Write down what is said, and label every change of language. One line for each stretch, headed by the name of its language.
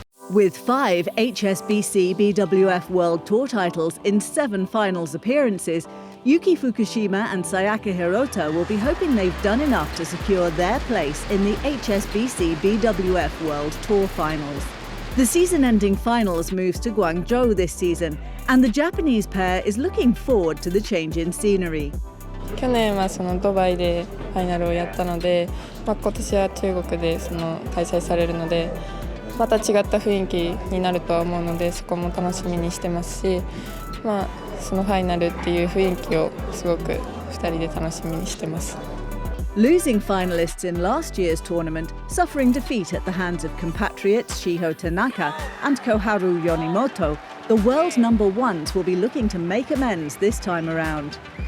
English: With 5 HSBC BWF World Tour titles in 7 finals appearances, Yuki Fukushima and Sayaka Hirota will be hoping they've done enough to secure their place in the HSBC BWF World Tour finals. The season-ending finals moves to Guangzhou this season, and the Japanese pair is looking forward to the change in scenery.
Japanese: 去年はそのドバイでファイナルをやったので、今年は中国で開催されるので、また違った雰囲気になるとは思うので、そこも楽しみにしてますし、そのファイナルっていう雰囲気をすごく2人で楽しみにしてます。
English: Losing finalists in last year's tournament, suffering defeat at the hands of compatriots Shiho Tanaka and Koharu Yonimoto, the world number ones will be looking to make amends this time around.